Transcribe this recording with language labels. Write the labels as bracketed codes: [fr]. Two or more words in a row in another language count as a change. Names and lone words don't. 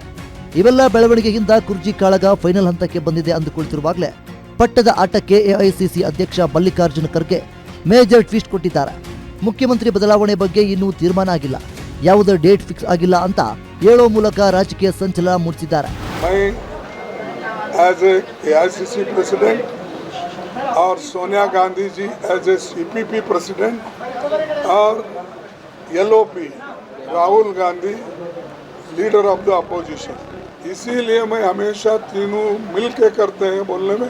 [kn] ಇವೆಲ್ಲ ಬೆಳವಣಿಗೆಯಿಂದ ಕುರ್ಜಿ ಕಾಳಗ ಫೈನಲ್ ಹಂತಕ್ಕೆ ಬಂದಿದೆ ಅಂದುಕೊಳ್ತಿರುವಾಗಲೇ ಪಟ್ಟದ ಆಟಕ್ಕೆ ಎಐಸಿಸಿ ಅಧ್ಯಕ್ಷ ಮಲ್ಲಿಕಾರ್ಜುನ ಖರ್ಗೆ [en] major twist [kn] ಕೊಟ್ಟಿದ್ದಾರೆ. ಮುಖ್ಯಮಂತ್ರಿ ಬದಲಾವಣೆ ಬಗ್ಗೆ ಇನ್ನೂ ತೀರ್ಮಾನ ಆಗಿಲ್ಲ, ಯಾವುದೇ [en] date fix [kn] ಆಗಿಲ್ಲ ಅಂತ ಹೇಳೋ ಮೂಲಕ ರಾಜಕೀಯ ಸಂಚಲನ ಮೂಡಿಸಿದ್ದಾರೆ. [en] as AICC president [hi] और सोनिया गांधी जी [en] as a CPP president [hi] और एलओपी राहुल गांधी [en] leader of the opposition, [hi] इसीलिए मैं हमेशा तीनों मिल के करते हैं बोलने में.